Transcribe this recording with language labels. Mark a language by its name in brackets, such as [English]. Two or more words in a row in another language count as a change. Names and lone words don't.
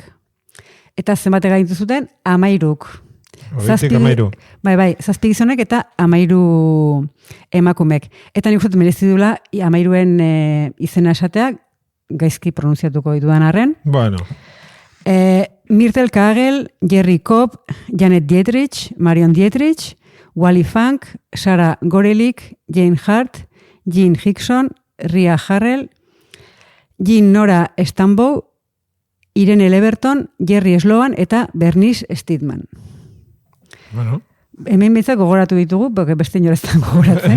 [Basque] Eta zenbat gainditu zuten, 13. Bai, 7 gizonek eta 13 emakumek. Eta nik uste merezi dula 13en izena esateak, gaizki pronunziatuko ditudan arren. Bueno. Myrtle Kagel, Jerry Cobb, Janet Dietrich, Marion Dietrich, Wally Funk, Sarah Gorelik, Jane Hart, Jean Hickson, Ria Harrell, Jean Nora Stambow, Irene Leverton, Jerry Sloan eta Bernice Steedman. Bueno. Hemen behitzak gogoratu ditugu, porque beste inorestan gogoratzen.